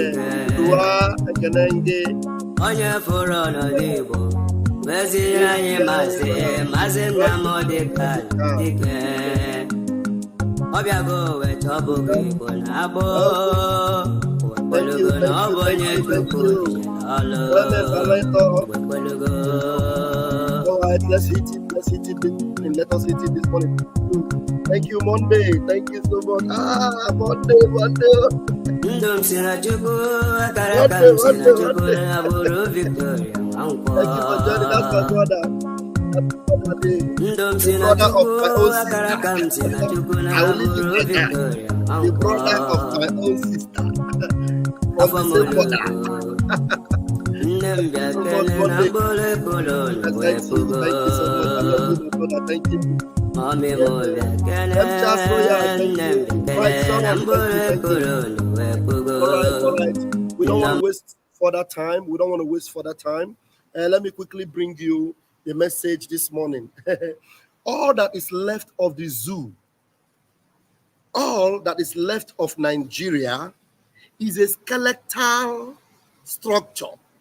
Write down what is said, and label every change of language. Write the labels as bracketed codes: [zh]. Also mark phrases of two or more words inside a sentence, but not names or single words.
[ig] Onye fụrụ ọnọdụ Igbo meziere anyị Maazị Nnamdi Kanu Dike. Ọ bịago weta ọbụghị Igbo na-agbọ Wekwelụgo na ọ bụ onye Chukwu nyere ọlụ. Wekwelụgo. [en] Let's hit it. Let us hit it this morning. Thank you, Monday. Thank you so much. Monday. [ig] Ndụ m si na Chukwu, akara aka m si na Chukwu, abụrụ Victoria Nwankwo. [en] Thank you for joining us, my brother. [ig] Ndụ m si na Chukwu, akara aka m si na Chukwu, abụrụ Victoria Nwankwo. [en] The brother of my own sister. [ig] Afọ m olugo. Nne m bịa kene na mkpụrụ ekolo wepụgo. [en] Thank you. [ig] Mami m bịa kene, nne m bịa kene na mkpụrụ ekolo wepụgo. [en] All right. We don't want to waste further time. Let me quickly bring you the message this morning. All that is left of the zoo all that is left of Nigeria is a skeletal structure.